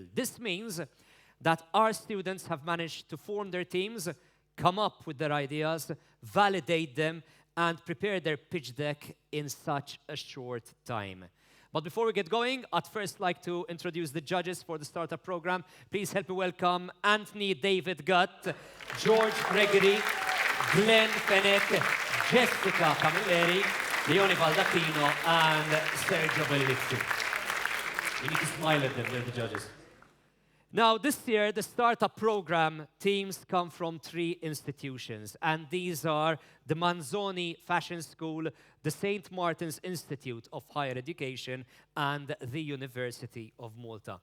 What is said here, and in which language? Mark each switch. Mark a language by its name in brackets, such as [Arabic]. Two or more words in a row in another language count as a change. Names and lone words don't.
[English] This means that our students have managed to form their teams, come up with their ideas, validate them, and prepare their pitch deck in such a short time. But before we get going, I'd first like to introduce the judges for the Startup Program. Please help me welcome Anthony David Gutt, George Gregory, Glenn Fenech, Jessica Camilleri, Leone Baldattino, and Sergio Bellizzi. You need to smile at them, they're the judges. Now, this year, the Startup Program teams come from 3 institutions, and these are the Manzoni Fashion School, the St. Martin's Institute of Higher Education, and the University of Malta.